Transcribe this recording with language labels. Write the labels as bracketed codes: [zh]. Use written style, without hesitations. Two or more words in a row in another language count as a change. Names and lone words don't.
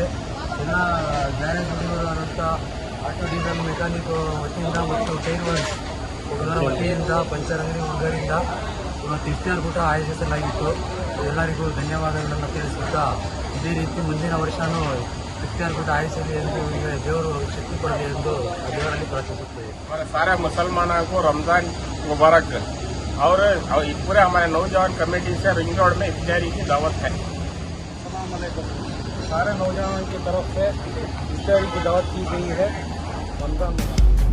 [kn] ಎಲ್ಲ ಗ್ಯಾರೇಜ್ ಹುಡುಗರಾದಂಥ [en] auto diesel mechanic [kn] ವತಿಯಿಂದ ಮತ್ತು [en] tyre works [kn] ಹುಡುಗರ ವತಿಯಿಂದ ಪಂಚರ್ ಅಂಗಡಿ ಹುಡುಗರಿಂದ ಇವತ್ತು ಇಫ್ತಿಯಾರ್ ಕೂಟ ಆಯೋಜಿಸಲಾಗಿತ್ತು. ಎಲ್ಲರಿಗೂ ಧನ್ಯವಾದಗಳನ್ನು ತಿಳಿಸುತ್ತಾ ಇದೇ ರೀತಿ ಮುಂದಿನ ವರ್ಷವೂ ಇಫ್ತಿಯಾರ್ ಕೂಟ ಆಯೋಜಿಸಲಿ ಎಂದು ಈಗ ದೇವರು ಶಕ್ತಿ ಕೊಡಲಿ ಎಂದು ದೇವರಲ್ಲಿ ಪ್ರಾರ್ಥಿಸುತ್ತೇವೆ. [hi] सारे मुसलमानों को रमज़ान मुबारक और पूरे हमारे नौजवान कमेटी से [en] ring road [hi] में इफ्तारी की दावत है. [ar] السلام عليكم. [hi] सारे नौजवानों की तरफ से इफ्तारी की दावत की गई है. रमज़ान